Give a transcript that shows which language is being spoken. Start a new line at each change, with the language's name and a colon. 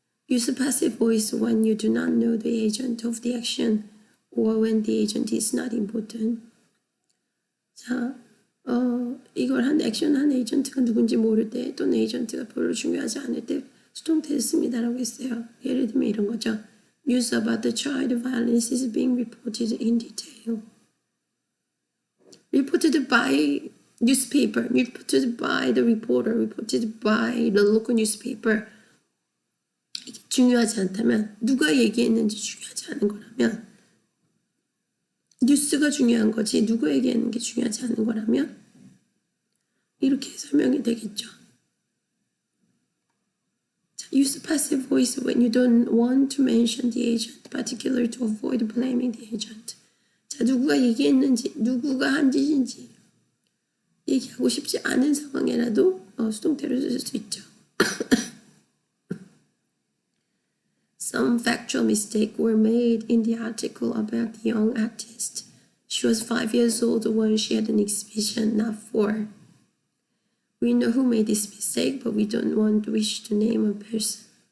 English: Use passive voice when you do not know the agent of the action or when the agent is not important.
Korean: 자, 이걸 액션한 에이전트가 누군지 모를 때 또는 에이전트가 별로 중요하지 않을 때 수동태를 씁니다라고 했어요. 예를 들면 이런 거죠.
English: News about the child violence is being reported in detail. Reported by newspaper, reported by the reporter, reported by the local newspaper.
Korean: 이게 중요하지 않다면, 누가 얘기했는지 중요하지 않은 거라면, 뉴스가 중요한 거지 누가 얘기하는 게 중요하지 않은 거라면 이렇게 설명이 되겠죠.
English: 자, use passive voice when you don't want to mention the agent, particularly to avoid blaming the agent.
Korean: 자, 누구가 얘기했는지, 누구가 한 짓인지 얘기하고 싶지 않은 상황에라도 수동태로 쓸 수 있죠.
English: Some factual mistakes were made in the article about the young artist. She was 5 years old when she had an exhibition, not 4. We know who made this mistake, but we don't wish to name a person.